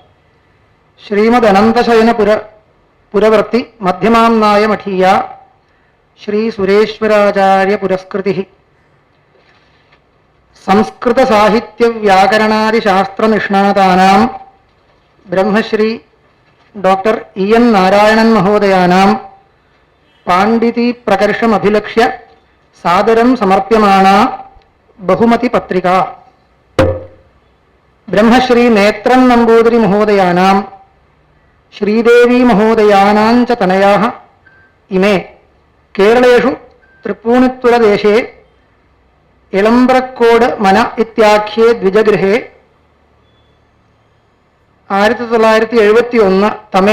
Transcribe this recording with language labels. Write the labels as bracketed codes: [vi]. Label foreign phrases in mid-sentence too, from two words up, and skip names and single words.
[sa] श्रीमदनन्तशयनपुरवर्ति मध्यमाम्नाय मठीया श्री सुरेश्वराचार्य पुरस्कृतिः संस्कृत साहित्य व्याकरणादि शास्त्र निष्णातानां ब्रह्मश्री डॉक्टर E.N. नारायणन् महोदयानां पाण्डिती प्रकर्षमभिलक्ष्य सादरं समर्प्यमाणा बहुमति पत्रिका। ബ്രഹ്മശ്രീ നേത്രൻ നമ്പൂതിരി മഹോദയാനാം ശ്രീദേവി മഹോദയാനാഞ്ച തനയാः ഇമേ കേരളേഷു തൃപ്പൂണിത്തുറദേശേ ഇളമ്പ്രക്കോട് മന ഇത്യാഖ്യേ ദ്വിജഗൃഹേ 1971 തമേ